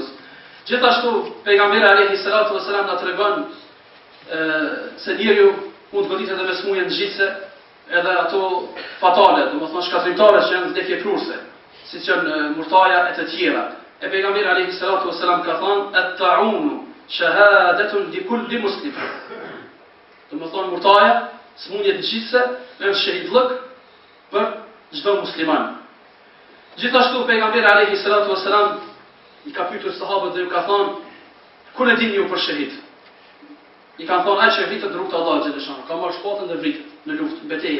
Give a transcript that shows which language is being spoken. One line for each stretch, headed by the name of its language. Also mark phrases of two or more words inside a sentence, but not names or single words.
Albanian: Gjithashtu pejgamberi
Arabic: عليه الصلاة والسلام
Albanian: na tregon se njeriu mund të goditet edhe me smundje ngjitse, edhe ato fatale, domethënë shkatrimtare që janë vdekje prurse, siç janë murtaja e të tjera. E pejgamberi
Arabic: عليه الصلاة والسلام
Albanian: ka thënë
Arabic: الطاعون شهادة لكل مسلم.
Albanian: Domethënë murtaja, smundjet ngjitse, është shahidllëk për çdo musliman. Gjithashtu pejgamberi
Arabic: عليه الصلاة والسلام
Albanian: i ka pyetur sahabët dhe ju ka thënë, ku e dini ju për shahid? I kanë thonë ai që vritet në rrugën e Allahut xhaleshan, ka marrë shpatën dhe vritet në luftë, në betejë.